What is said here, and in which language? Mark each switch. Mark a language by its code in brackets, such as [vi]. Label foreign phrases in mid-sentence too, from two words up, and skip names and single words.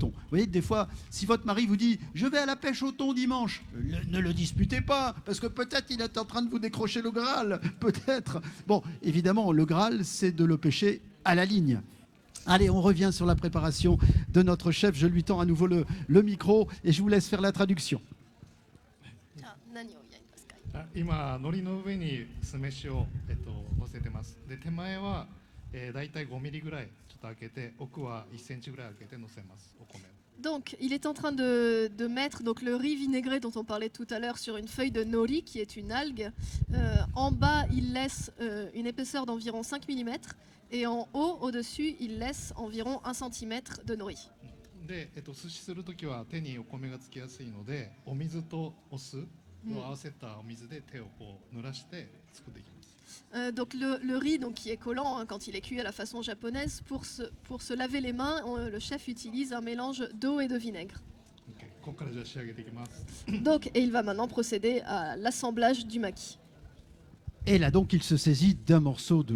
[fr] Vous voyez, des fois, si votre mari vous dit « je vais à la pêche au thon dimanche », ne le disputez pas, parce que peut-être il est en train de vous décrocher le Graal, peut-être. Bon, évidemment, le Graal, c'est de le pêcher à la ligne. Allez, on revient sur la préparation de notre chef. Je lui tends à nouveau le micro et je vous laisse faire la traduction. [ja] 今、海苔の上に酢飯を、乗せてます。で、手前は、だいたい5ミリぐらいちょっと開けて、奥は1センチぐらい開けて乗せます、お米を。 [fr] Donc, il est en train de mettre donc, le riz vinaigré dont on parlait tout à l'heure sur une feuille de nori, qui est une algue. En bas, il laisse une épaisseur d'environ 5 mm et en haut, au-dessus, il laisse environ 1 cm de nori. [ja] で、寿司するときは手にお米がつきやすいので、お水とお酢を合わせたお水で手をこう濡らして作っていきます。 [fr] Donc le riz donc, qui est collant hein, quand il est cuit à la façon japonaise, pour se laver les mains, le chef utilise un mélange d'eau et de vinaigre. Donc, et il va maintenant procéder à l'assemblage du maki. Et là donc il se saisit d'un morceau de